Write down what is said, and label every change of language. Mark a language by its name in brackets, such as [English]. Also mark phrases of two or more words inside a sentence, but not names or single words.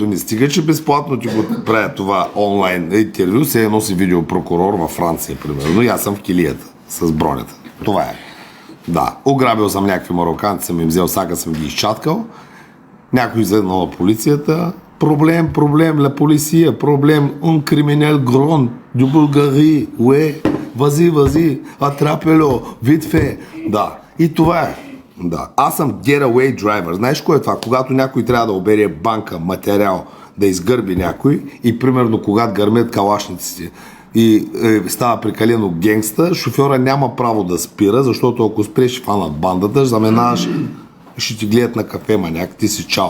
[Bulgarian] Не стига, че безплатно ти го правя това онлайн интервю. Се едно си видеопрокурор във Франция, примерно. И аз съм в килията с бронята. Това е. Да, ограбил съм някакви мароканци, съм им взел сака, съм ги изчаткал. Някой изеднал на полицията. Проблем, la полиция, проблем, [French] un criminel grand du Bulgarie, ouais, vas-y, attrape-le, vite fait. [Bulgarian] Да, и това е. Да, аз съм [English] getaway driver. [Bulgarian] Знаеш кое е това? Когато някой трябва да обере банка, материал, да изгърби някой и примерно когато гърмят калашниците, и става прекалено генгста, шофьора няма право да спира, защото ако спреш фанат бандата, ще заминаваш и ще ти гледат на кафе маняк, ти си чао.